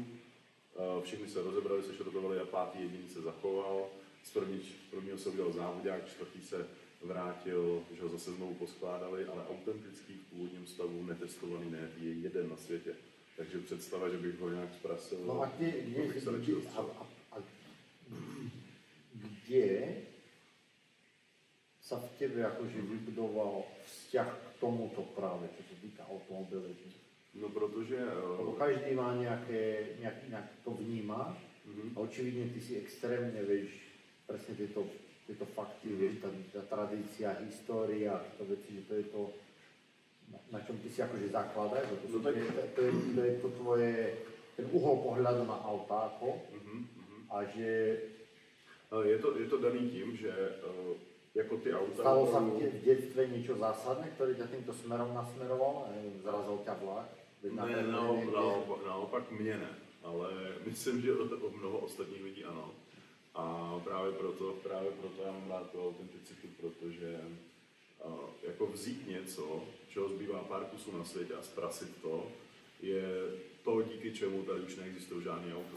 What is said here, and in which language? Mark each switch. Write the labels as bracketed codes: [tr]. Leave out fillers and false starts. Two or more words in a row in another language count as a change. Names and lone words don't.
[cs] Všichni se rozebrali, se šrotovali a 5. jediný se zachoval. Z prvního se udělal závodák, 4. se vrátil, že ho zase znovu poskládali, ale autentický v původním stavu, netestovaný, ne, je jeden na světě. Takže představa, že bych ho nějak zprasil, [sk] no a kde sa v tebe akože vybudoval vzťah k tomuto práve, čo sa týka automobilizmu? [cs] No protože... [sk] Lebo každý má nějak to vnímá a očividně ty si extrémně víš presne tieto fakty, vieš, tá tradícia, história, to veci, že to je to, na čom ty si akože zakladáš, to je to tvoje, ten uhol pohľadu na autáko a že... [cs] Je to daný tím, že jako ty auta... [sk] Stalo sa v detstve niečo zásadné, ktoré ťa týmto smerom nasmeroval? Zrazil ťa vlak? [cs] Ne, naopak mě ne, ale myslím, že o mnoho ostatních lidí ano. A právě proto já mám rád tu autenticitu, protože jako vzít něco, čeho zbývá pár kusů na světě a zprasit to, je to, díky čemu tady už neexistují žádný auto.